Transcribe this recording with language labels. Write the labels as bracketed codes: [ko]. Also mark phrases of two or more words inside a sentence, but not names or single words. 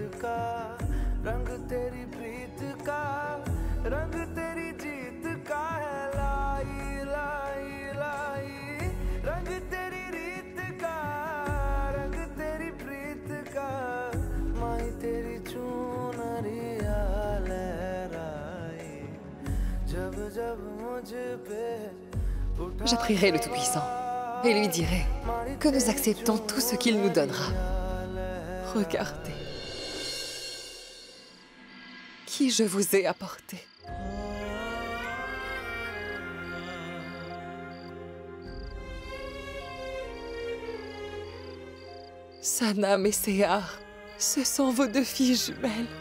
[hi] का रंग तेरी प्रीत का रंग तेरी जीत का है लाई लाई लाई रंग तेरी रीत का रंग तेरी प्रीत का माई तेरी चुनरिया लहराए जब जब मुझ पे [fr] J'prierai le Tout-Puissant et lui dirai que nous acceptons tout ce qu'il nous donnera. Regardez qui je vous ai apporté. Sanam et Sehar, ce sont vos deux filles jumelles.